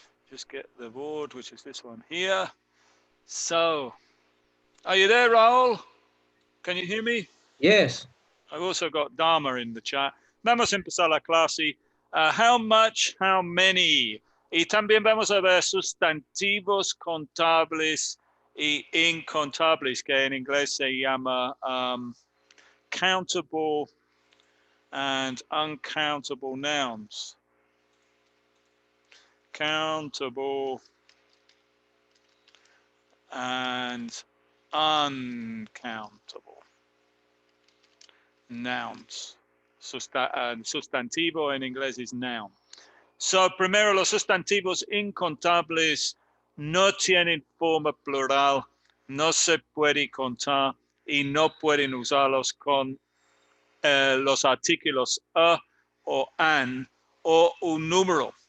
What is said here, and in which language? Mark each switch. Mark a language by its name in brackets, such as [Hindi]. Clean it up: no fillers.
[English] Just get the board, which is this one here. So, are you there, Raul? Can you hear me? Yes. I've also got Dharma in the chat. [Spanish] Vamos a empezar la clase. [English] How much, how many. [Spanish] Y también vamos a ver sustantivos contables y incontables, que en inglés se llama [English] countable and uncountable nouns. Countable and uncountable nouns. [Spanish] Sustantivo en inglés es noun. So, primero, los sustantivos incontables no tienen forma plural, no se puede contar y no pueden usarlos con los artículos a o an o un número.